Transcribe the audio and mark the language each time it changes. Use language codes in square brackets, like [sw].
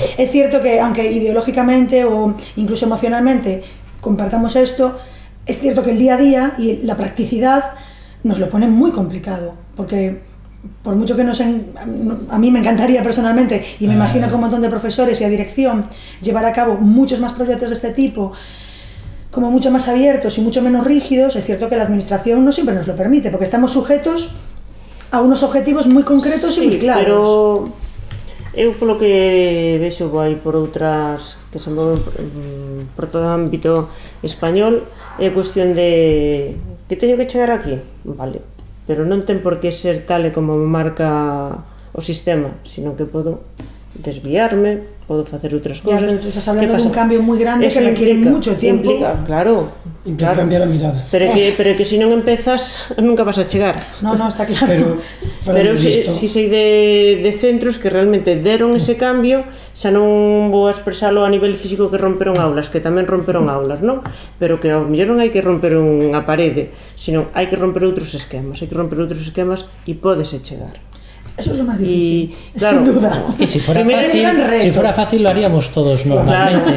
[es] Es cierto que aunque ideológicamente o incluso emocionalmente compartamos esto, es cierto que el día a día y la practicidad nos lo pone muy complicado, porque por mucho que a mí me encantaría personalmente, y me imagino que un montón de profesores y a dirección llevar a cabo muchos más proyectos de este tipo, como mucho más abiertos y mucho menos rígidos, es cierto que la administración no siempre nos lo permite, porque estamos sujetos a unos objetivos [gl] moi concretos e moi claros. Pero eu polo que vexo vai por outras que se moven por todo o ámbito español, é cuestión de que teño que chegar aquí, vale, pero non ten por que ser tal e como marca o sistema, sino que podo desviarme, podo facer outras cousas. [es] Ya, pero tú estás hablando de un cambio moi grande que requiere mucho tiempo. Implica [gl] cambiar a mirada. Pero que se non empezas, nunca vas a chegar. [es] No, está claro. [gl] Pero si sei de centros que realmente deron ese cambio, xa non vou a expresalo a nivel físico que romperon aulas, que tamén romperon aulas, non? Pero que ao mellor non hai que romper unha parede, sino hai que romper outros esquemas, e pódese chegar. [es] Eso es lo más difícil, claro, sin duda. Que si fuera fácil lo haríamos todos normalmente.